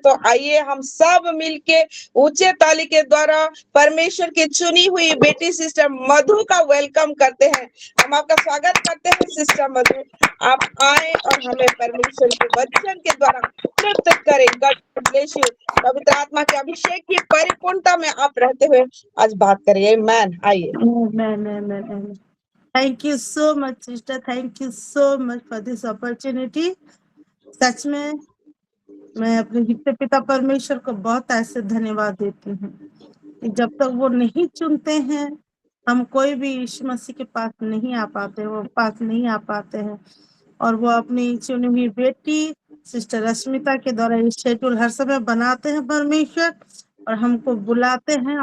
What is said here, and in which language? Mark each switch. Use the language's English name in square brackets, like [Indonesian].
[Hindi] तो आइए हम सब मिलके ऊंचे ताली के द्वारा परमेश्वर की चुनी हुई बेटी सिस्टर मधु का वेलकम करते हैं। हम आपका स्वागत करते हैं सिस्टर मधु। आप आए और हमें परमेश्वर के वचन के द्वारा तृप्त करें। [English] God bless you. [Hindi] पवित्र आत्मा के अभिषेक की परिपूर्णता में आप रहते हुए आज बात करिए। आमेन। आइए। [English] Amen. Thank you so much, sister. Thank you so much for this opportunity. [Hindi] सच में मैं अपने जीते पिता परमेश्वर को बहुत ऐसे धन्यवाद देती हूँ कि जब तक वो नहीं चुनते हैं हम कोई भी यीशु मसीह के पास नहीं आ पाते, वो पास नहीं आ पाते हैं। और वो अपनी चुनी हुई बेटी सिस्टर रश्मिता के द्वारा ये शेड्यूल हर समय बनाते हैं परमेश्वर और हमको बुलाते हैं।